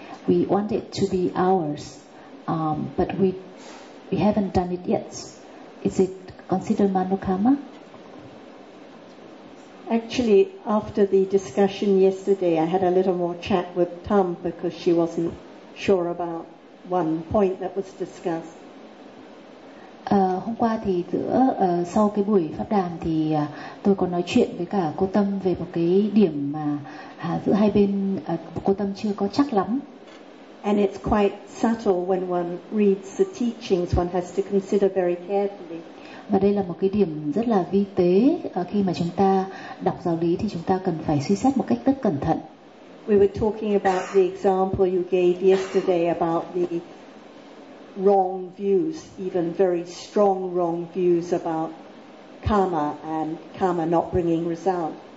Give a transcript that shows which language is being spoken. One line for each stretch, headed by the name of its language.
English: We want it to be ours, but we haven't done it yet. Is it considered manokama? Actually, after the discussion yesterday, I had a little more chat with Tam because she wasn't sure about one point that was discussed.
Vietnamese: Hôm qua thì giữa sau cái buổi pháp đàm thì tôi có nói chuyện với cả cô Tâm về một cái điểm mà giữa hai bên cô Tâm chưa có chắc lắm.
English: And it's quite subtle when one reads the teachings, one has to consider very carefully.
Vietnamese: Và đây là một cái điểm rất là vi tế, khi mà chúng ta đọc giáo lý thì chúng ta cần phải suy xét một cách rất cẩn thận.
English: We were talking about the example you gave yesterday about the wrong views, even very strong wrong views about karma and karma not bringing result.